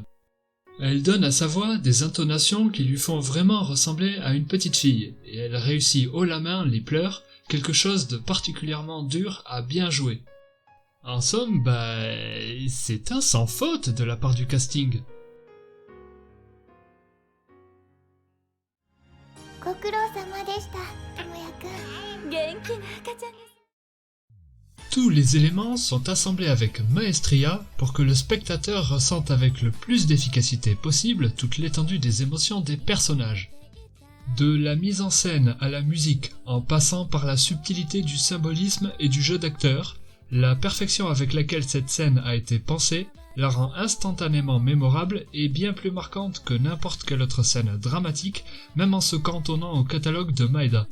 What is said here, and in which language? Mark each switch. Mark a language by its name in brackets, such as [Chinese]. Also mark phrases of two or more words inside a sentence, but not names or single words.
[French] Elle donne à sa voix des intonations qui lui font vraiment ressembler à une petite fille, et elle réussit haut la main les pleurs, quelque chose de particulièrement dur à bien jouer. En somme, c'est un sans faute de la part du casting. [Japanese] ご苦労様でした、ともやくん。元気な赤ちゃんです。 [French] Tous les éléments sont assemblés avec maestria pour que le spectateur ressente avec le plus d'efficacité possible toute l'étendue des émotions des personnages. De la mise en scène à la musique, en passant par la subtilité du symbolisme et du jeu d'acteur, la perfection avec laquelle cette scène a été pensée la rend instantanément mémorable et bien plus marquante que n'importe quelle autre scène dramatique, même en se cantonnant au catalogue de Maeda.